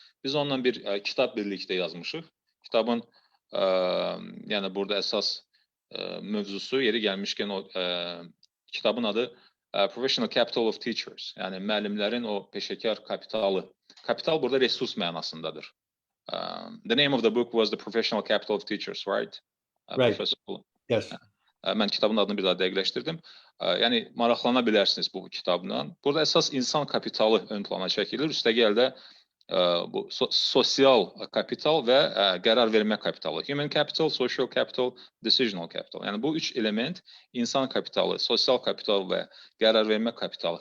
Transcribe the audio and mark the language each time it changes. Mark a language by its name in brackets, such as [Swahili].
[Azerbaijani] Biz onunla bir kitab birlikdə yazmışıq. Kitabın, yəni burada əsas mövzusu, yeri gəlmişkən o kitabın adı Professional Capital of Teachers, yəni müəllimlərin o peşəkar kapitalı. Kapital burada resurs mənasındadır. [English] The name of the book was The Professional Capital of Teachers, right? Right. [Azerbaijani] Professoru. [English] Yes. [Azerbaijani] Mən kitabın adını bir daha dəqiqləşdirdim. Yəni, maraqlana bilərsiniz bu kitabla. Burada əsas insan kapitalı ön plana çəkilir. Üstəgəl də bu sosial kapital və qərar vermə kapitalı. [English] Human capital, social capital, decisional capital. [Azerbaijani] Yəni bu üç element insan kapitalı, sosial kapital və qərar vermə kapitalı.